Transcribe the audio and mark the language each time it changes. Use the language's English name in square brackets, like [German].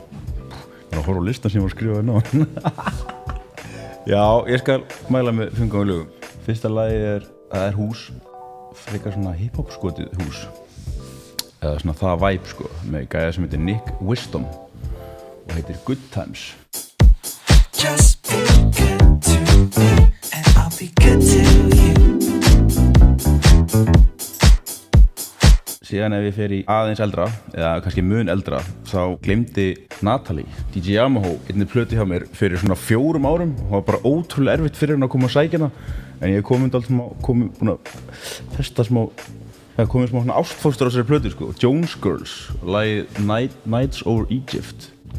[Icelandic] Ég er að horfa á listan sem ég var að skrifa hérna. Já, ég skal mæla með 5 góðum lögum. Fyrsta lagið það er hús, frekar svona hip-hop skotið hús. Eða svona það vibe sko, með gæja sem heitir Nick Wisdom og heitir Good Times. [English] Just be good to me and I'll be good to you. [Icelandic] Síðan ef ég fer í aðeins eldra, eða kannski mun eldra, þá gleymdi Natalie, DJ Yamaha, einni plötu hjá mér fyrir svona 4 árum og það var bara ótrúlega erfitt fyrir henni að koma að sækja hana en ég komið búinn að testa komið smá svona ástfóstur á þessari plötu sko, Jones Girls, lagið Nights Over Egypt.